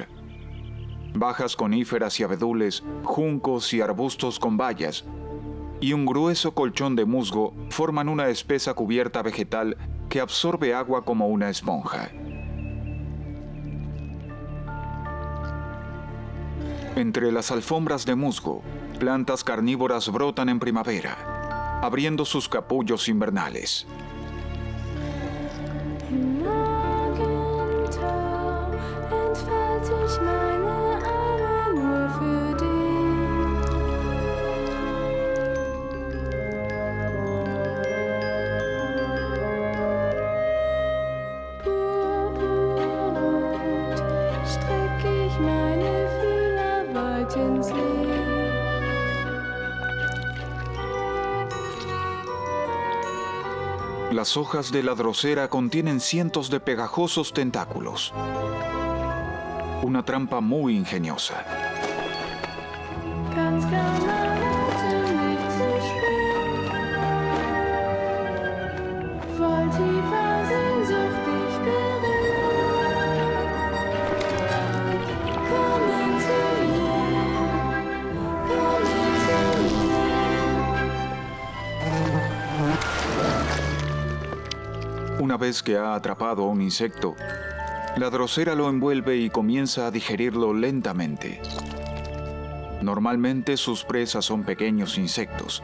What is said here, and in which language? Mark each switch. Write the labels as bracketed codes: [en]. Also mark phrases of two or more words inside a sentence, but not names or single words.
[es] Bajas coníferas y abedules, juncos y arbustos con bayas, y un grueso colchón de musgo forman una espesa cubierta vegetal que absorbe agua como una esponja. Entre las alfombras de musgo, plantas carnívoras brotan en primavera, abriendo sus capullos invernales. [de] Im Morgentau entfalte ich meine Arme nur für dich. Purpurrot strecke ich meine Fühler weit ins Licht. [es] Las hojas de la drosera contienen cientos de pegajosos tentáculos. Una trampa muy ingeniosa. [de] Ganz klar warten mich zu spät. Voll tiefer Sehnsucht dich berühren. Kommen zu mir, kommen zu mir. [es] Una vez que ha atrapado a un insecto, la drosera lo envuelve y comienza a digerirlo lentamente. Normalmente sus presas son pequeños insectos.